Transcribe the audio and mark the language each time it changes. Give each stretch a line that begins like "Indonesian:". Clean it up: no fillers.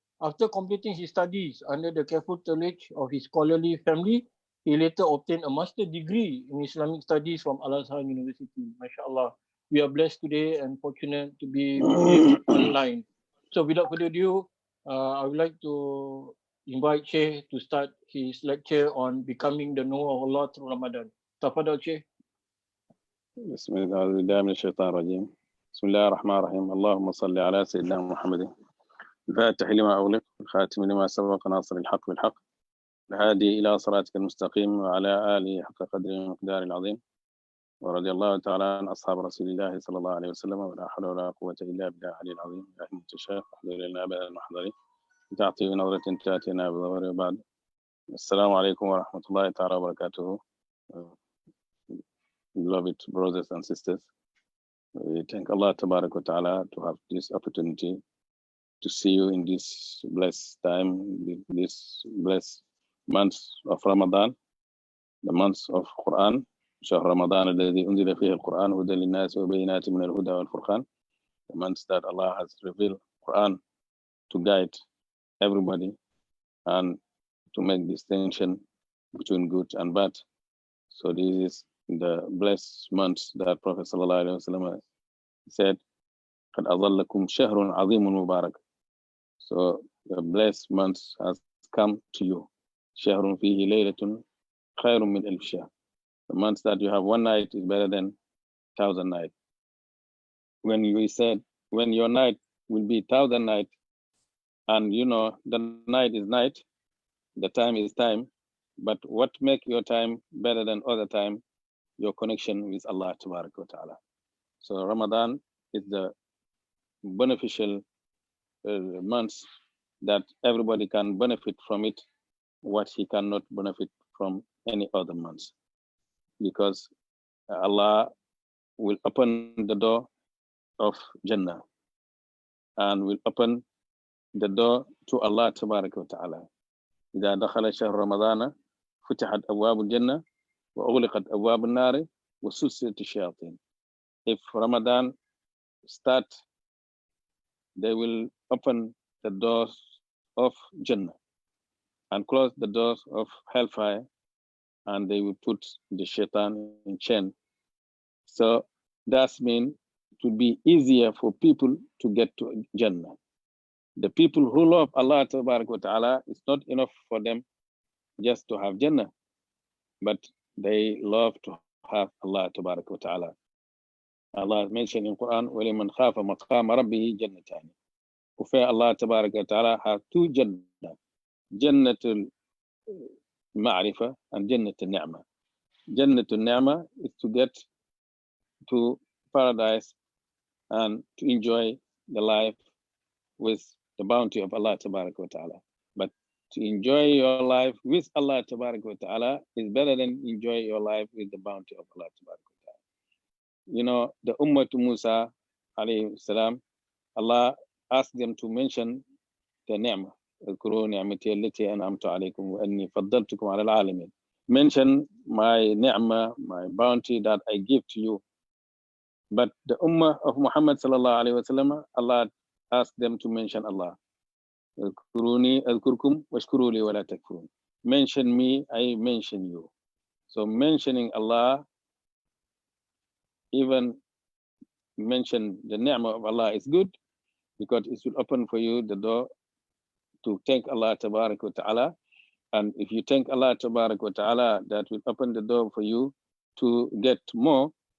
English: After completing his studies under the careful tutelage of his scholarly family, he later obtained a master's degree in Islamic studies from Al-Azhar University. MashaAllah. We are blessed today and fortunate to be with him online. So without further ado, I would like to invite Shaykh to start his lecture on becoming the knower of Allah through Ramadan. Tafadhal, Shaykh.
Arabic: Bismillahirrahmanirrahim. بسم الله الرحمن الرحيم اللهم صل على سيدنا محمد الفاتح لما أغلق الخاتم لما سبق ناصر الحق بالحق الهادي إلى صراطك المستقيم وعلى آله حق قدره ومقداره العظيم ورضي الله تعالى عن أصحاب رسول الله صلى الله عليه وسلم ولا حول ولا قوة إلا بالله العلي العظيم يا أهل الشيخ احضر لنا أبدا المحضرين تعطي نظرة تأتينا بظهر وبعد السلام عليكم ورحمة الله تعالى وبركاته.
English: Beloved brothers and sisters, we thank Allah Tabarak wa Ta'ala to have this opportunity to see you in this blessed time, this blessed month of Ramadan, the month of Quran.
Arabic: شهر رمضان الذي أنزل فيه القرآن هدى للناس وبينات من الهدى والفرقان.
English: The month that Allah has revealed Quran to guide everybody and to make distinction between good and bad. So this is the blessed month that Prophet sallallahu alaihi wasallam said,
Arabic: قد أظلكم شهر عظيم مبارك.
English: So the blessed month has come to you.
Arabic: شهر فيه ليلة خير من ألف شهر.
English: The month that you have one night is better than 1,000 nights. When we said, when your night will be 1,000 nights, and you know the night is night, the time is time, but what make your time better than other time? Your connection with Allah Tabarak wa Ta'ala. So Ramadan is the beneficial month that everybody can benefit from it, what he cannot benefit from any other months. Because Allah will open the door of Jannah and will open the door to Allah Tabarak wa Ta'ala.
Arabic: إذا دخل شهر رمضان فتحت أبواب الجنة وأغلقت أبواب النار وسلسلت الشياطين.
English: If Ramadan start, they will open the doors of Jannah and close the doors of hellfire, and they will put the shaitan in chain. So that means it will be easier for people to get to Jannah. The people who love Allah Tabarak wa Ta'ala, it's not enough for them just to have Jannah, but they love to have Allah Tabarak wa Ta'ala. Allah mentioned in Quran,
Arabic: وَلِمَنْ خَافَ مَقَامَ رَبِّهِ جَنَّتَانِ.
English: وفي Allah Tabarak wa Ta'ala have two Jannah, Jannatul Ma'rifah and Jannatul Ni'mah. Jannatul Ni'mah is to get to paradise and to enjoy the life with the bounty of Allah Tabaraka wa Ta'ala. But to enjoy your life with Allah Tabaraka wa Ta'ala is better than enjoy your life with the bounty of Allah Tabaraka wa Ta'ala. You know, the Ummah to Musa alayhi salam, Allah asked them to mention the ni'mah.
Arabic: اذكروا نعمتي التي أنعمت عليكم وأني فضلتكم على العالمين.
English: Mention my ni'mah, my bounty that I give to you. But the Ummah of Muhammad sallallahu alayhi wa sallam, Allah asked them to mention Allah.
Arabic: اذكروني أذكركم واشكروا لي ولا تكفرون.
English: Mention me, I mention you. So mentioning Allah, even mention the ni'mah of Allah is good because it will open for you the door to thank Allah Tabarak wa Ta'ala. And if you thank Allah Tabarak wa Ta'ala, that will open the door for you to get more.